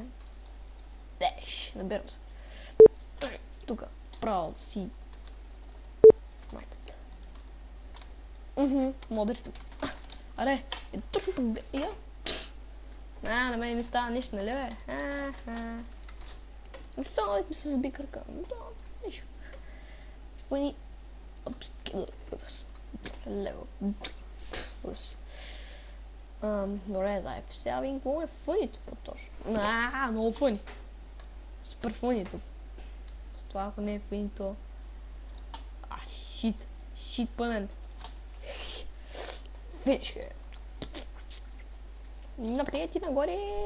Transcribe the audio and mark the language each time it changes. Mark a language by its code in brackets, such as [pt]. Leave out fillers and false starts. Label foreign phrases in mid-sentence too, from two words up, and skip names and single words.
[bg] Деш, набирам се. Тука, право си. Майката. Модери тук. Аре, точно пък де... Я? На мен ми става нищо, нали бе? Само ми се заби кръка. Да, нищо. [en] Funny upskillers. Level. [bg] Добре, зай, сега видим какво е фънито по-точно. Много фъни. Супер фънито. С това, ако не е фънито... Шит пълен. Финиш, хе. Напред и нагоре.